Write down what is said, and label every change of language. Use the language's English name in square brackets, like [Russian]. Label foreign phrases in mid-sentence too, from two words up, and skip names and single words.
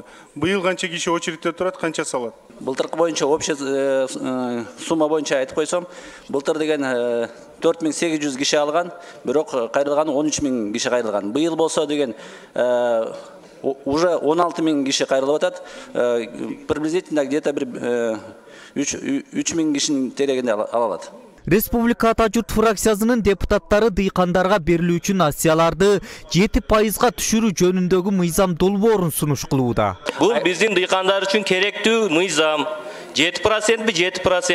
[Kyrgyz] Быйыл канча киши очередте турат, канча салат. Былтыркы боюнча [Russian] общий сумма [Kyrgyz] боюнча айтып койсом, былтыр деген 4800 киши алган, бирок кайрылганы 13000 киши кайрылган. Быйыл болсо деген уже 16000 киши кайрылып атат. [Russian] Приблизительно где-то [Kyrgyz] 3000 кишинин терегинде ала алат. Республика Ата журт фракциясынын депутаттары дыйкандарга берилүүчү насыяларды 7%га түшүрүү жөнүндөгү мыйзам долбоорун сунуш кылууда. Бул биздин дыйкандар үчүн керектүү мыйзам. 7% 7%.